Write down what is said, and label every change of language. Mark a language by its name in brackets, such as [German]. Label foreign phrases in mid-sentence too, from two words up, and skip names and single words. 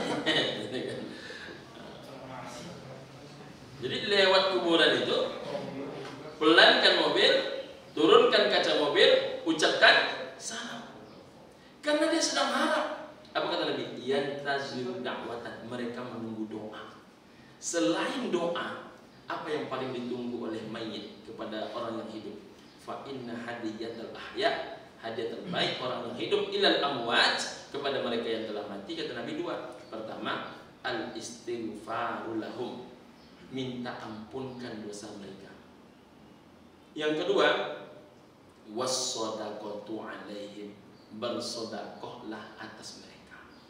[Indonesian] Jadi lewat kuburan itu, pelankan mobil, turunkan kaca mobil, ucapkan salam. Karena dia sedang harap. Apa kata Nabi? [Arabic] ينتظر دعوة, [Indonesian] mereka menunggu doa. Selain doa, apa yang paling ditunggu oleh mayit kepada orang yang hidup? [Arabic] فإن هدية الأحياء, [Indonesian] hadiah terbaik orang yang hidup [Arabic] إلى الأموات, [Indonesian] kepada mereka yang telah mati. Kata Nabi 2. Pertama, [Arabic] الاستغفار لهم, [Indonesian] minta ampunkan dosa mereka. Yang kedua, [Arabic] والصدقة عليهم, [Indonesian] bersedekahlah atas mereka.